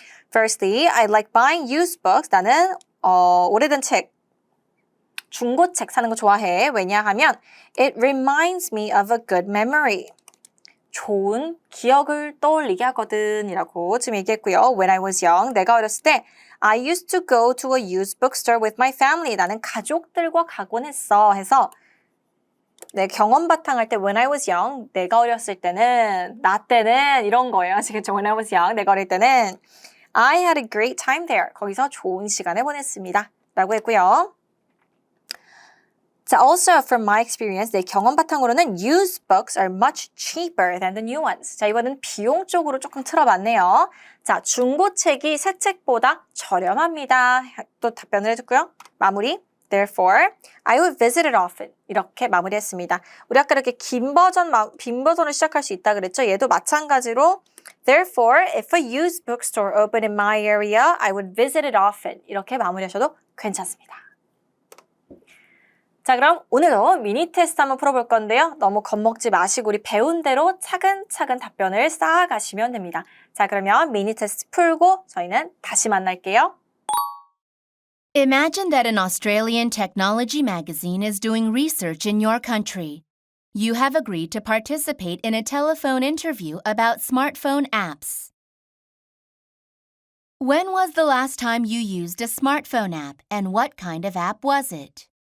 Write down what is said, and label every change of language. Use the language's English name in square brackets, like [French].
[English] Firstly, I like buying used books. [Korean] 나는 오래된 책, 중고책 사는 거 좋아해. 왜냐하면 [English] it reminds me of a good memory. [Korean] 좋은 기억을 떠올리게 하거든 이라고 지금 얘기했고요. [English] When I was young, [Korean] 내가 어렸을 때 [English] I used to go to a used bookstore with my family. [Korean] 나는 가족들과 가곤 했어. 해서 내 경험 바탕할 때 [English] when I was young, [Korean] 내가 어렸을 때는, 나 때는 이런 거예요. 아시겠죠? [English] When I was young, [Korean] 내가 어릴 때는 [English] I had a great time there. [Korean] 거기서 좋은 시간을 보냈습니다. 라고 했고요. [English] 자, also from my experience, [Korean] 내 경험 바탕으로는 [English] used books are much cheaper than the new ones. [Korean] 자, 이번엔 비용 쪽으로 조금 틀어봤네요. 자, 중고책이 새 책보다 저렴합니다. 또 답변을 해줬고요. 마무리. [English] Therefore, I would visit it often. [Korean] 이렇게 마무리했습니다. 우리 아까 이렇게 긴 버전으로 시작할 수 있다 그랬죠? 얘도 마찬가지로 [English] Therefore, if a used bookstore opened in my area, I would visit it often. [Korean] 이렇게 마무리하셔도 괜찮습니다. 자, 그럼 오늘도 미니 테스트 한번 풀어볼 건데요. 너무 겁먹지 마시고 우리 배운 대로 차근차근 답변을 쌓아가시면 됩니다. 자, 그러면 미니 테스트 풀고 저희는 다시 만날게요. [English] Imagine that an Australian technology magazine is doing research in your country. You have agreed to participate in a telephone interview about smartphone apps. When was the last time you used a smartphone app, and what kind of app was it?